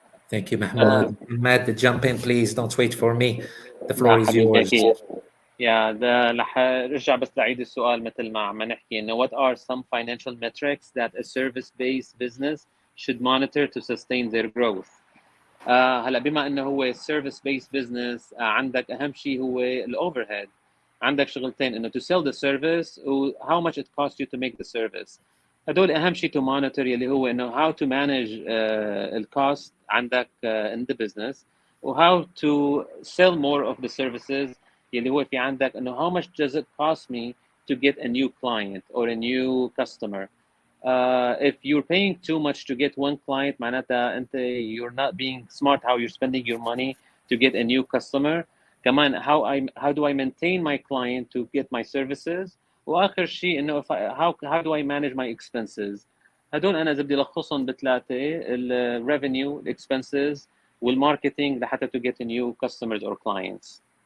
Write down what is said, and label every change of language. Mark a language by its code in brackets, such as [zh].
[en] Thank you, Mahmoud. Matt, jump in, please. Don't wait for me. The floor is [ar] حبيبي [en] yours. [ar] أكيد. رح ارجع بس لعيد السؤال مثل ما عم نحكي انه [en] what are some financial metrics that a service-based business should monitor to sustain their growth. [ar] هلا بما انه هو [en] service based business [ar] عندك اهم شيء هو الاوفرهيد. عندك شغلتين انه [en] to sell the service و how much it costs you to make the service. [ar] هدول اهم شيء [en] to monitor [ar] يلي هو انه [en] how to manage الكوست [ar] عندك [en] in the business و how to sell more of the services [ar] يلي هو في عندك انه [en] how much does it cost me to get a new client or a new customer. If you're paying too much to get one client, [ar] معناتها انت [en] you're not being smart how you're spending your money to get a new customer. [ar] كمان [en] how do I maintain my client to get my services. [ar] واخر شيء انه [en] how do I manage my expenses. [ar] هدول انا اذا بدي الخصهم بثلاثه الريفينيو الاكسبنسز والماركتينج لحتى [en] to get a new customers or clients.